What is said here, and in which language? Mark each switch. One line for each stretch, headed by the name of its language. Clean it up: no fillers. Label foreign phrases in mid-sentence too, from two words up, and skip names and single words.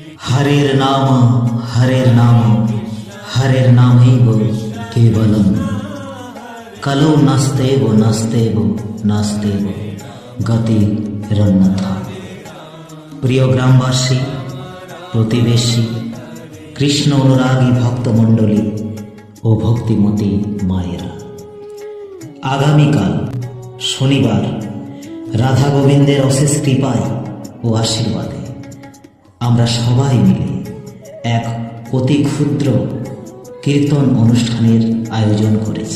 Sanskrit: हरेर नाम हरेर नामैव केवलम कलो नास्तेव गतिरन्यथा।
Bangla: প্রিয় গ্রামবাসী, প্রতিবেশী, কৃষ্ণ অনুরাগী ভক্তমণ্ডলী ও ভক্তিমতী মায়েরা, আগামীকাল শনিবার রাধা গোবিন্দের অশেষ কৃপায় ও আশীর্বাদে আমরা সবাই মিলে এক অতি ক্ষুদ্র কীর্তন অনুষ্ঠানের আয়োজন করেছি।